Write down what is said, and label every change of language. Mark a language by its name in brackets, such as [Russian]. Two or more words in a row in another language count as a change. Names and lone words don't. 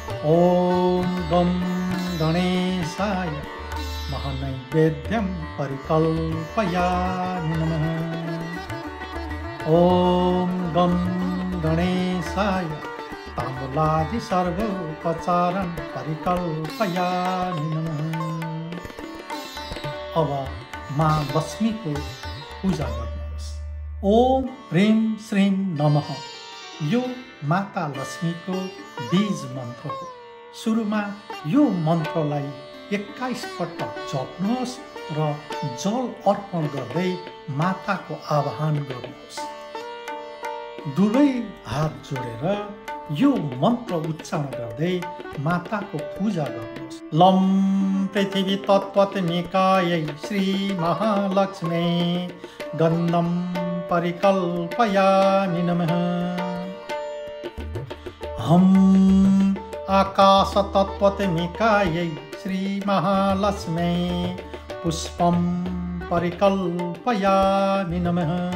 [Sanskrit] ॐ गं गणेशाय महानैवेद्यं परिकल्पयामि नमः। ॐ गं गणेशाय ताम्बूलादि सर्वोपचारं परिकल्पयामि नमः। [Nepali] अब माँ लक्ष्मीको पूजा गर्नुहोस्। [Sanskrit] ओम ह्रीं श्रीं नमः [Nepali] यो माता लक्ष्मीको बीज मन्त्र हो। सुरुमा यो मन्त्रलाई 21 पटक जप्नुहोस् र जल अर्पण गर्दै माताको आह्वान गर्नुहोस्। दुवै हात जोडेर यो मन्त्र उच्चारण गर्दै माताको पूजा गर्नुहोस्। [Sanskrit] लम पृथ्वी तत्त्वत्मिकायै श्री महालक्ष्मी गन्धं परिकल्पयामि नमः। हम आकाश तत्त्वत्मिकायै श्री महालक्ष्मी पुष्पं परिकल्पयामि नमः।